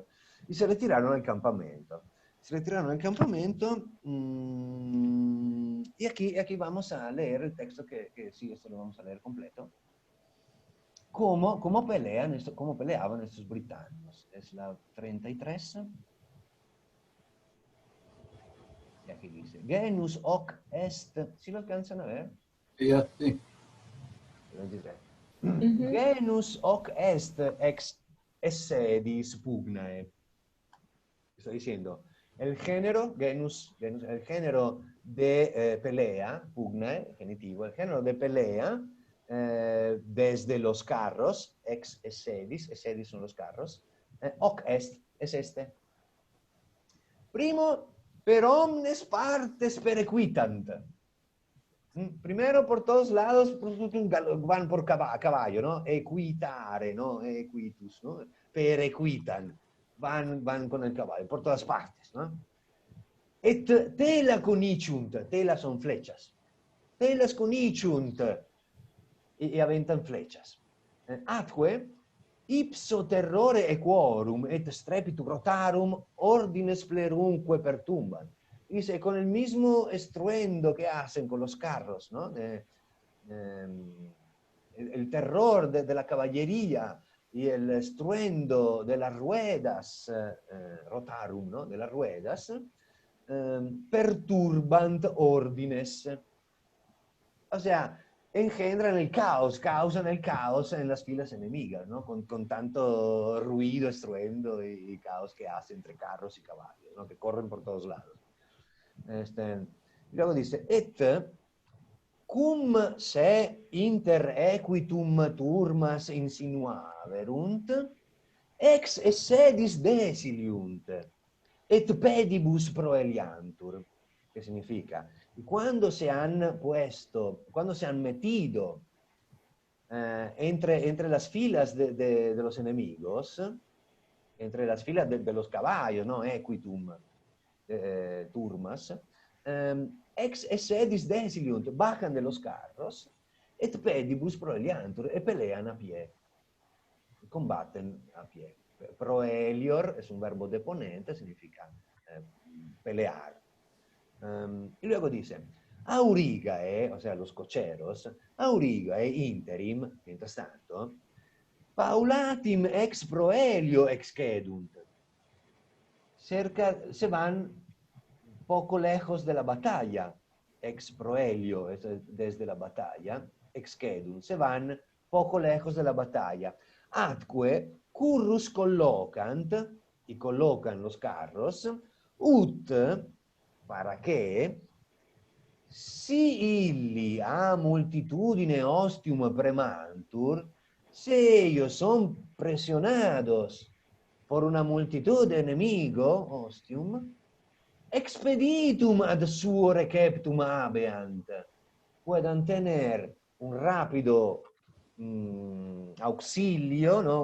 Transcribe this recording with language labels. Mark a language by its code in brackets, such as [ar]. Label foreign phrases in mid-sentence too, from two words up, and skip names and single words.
[es] Y se retiraron al campamento. Se retiraron al campamento y aquí vamos a leer el texto que sí, esto lo vamos a leer completo. ¿Cómo peleaban estos británicos? Es la 33. Y aquí dice, [la] genus hoc est, [es] ¿sí lo alcanzan a ver? Ya, sí. 23. Ujú. [la] Genus hoc est ex essedis pugnae. [es] Está diciendo, el género, genus, el género de pelea, pugnae, genitivo, el género de pelea desde los carros, [la] ex essedis [es] son los carros, [la] hoc est, [es] es este. [la] Primo, per omnes partes perequitant. [es] Primero, por todos lados, van por caballo, ¿no? [la] Equitare, ¿no? Equitus, ¿no? Perequitan. [es] Van con el caballo, por todas partes, ¿no? [la] Et tela coniciunt, [es] tela son flechas. [la] Telas coniciunt, [es] y aventan flechas. [la] Atque, ipso terrore equorum et strepitu rotarum ordines plerunque pertumban. [es] Dice, con el mismo estruendo que hacen con los carros, ¿no? El terror de la caballería y el estruendo de las ruedas, rotarum, ¿no? De las ruedas, [la] perturbant ordines. [es] O sea, engendran el caos, causan el caos en las filas enemigas, ¿no? Con tanto ruido, estruendo y caos que hace entre carros y caballos, ¿no? Que corren por todos lados. Luego dice, [la] et cum se inter equitum turmas insinuaverunt, ex essedis desiliunt, et pedibus proeliantur. [es] ¿Qué significa? Y cuando se han metido entre las filas de los enemigos, entre las filas de los caballos, ¿no? [la] Equitum, turmas, ex essedis desiliunt, [es] bajan de los carros, [la] et pedibus proeliantur, [es] y pelean a pie, combaten a pie. Proelior es un verbo deponente, significa pelear. Y luego dice, aurigae, o sea, los cocheros, [la] aurigae interim, [es] mientras tanto, [la] paulatim ex proelio excedunt. [es] Se van poco lejos de la batalla, [la] ex proelio, [es] desde la batalla, excedunt, se van poco lejos de la batalla. [la] Atque currus collocant, [es] y colocan los carros, ut, para que, [la] si illi a multitudine ostium premantur, [es] si ellos son presionados por una multitud de enemigo, [la] ostium, expeditum ad suo receptum habeant, [es] puedan tener un rápido auxilio, ¿no?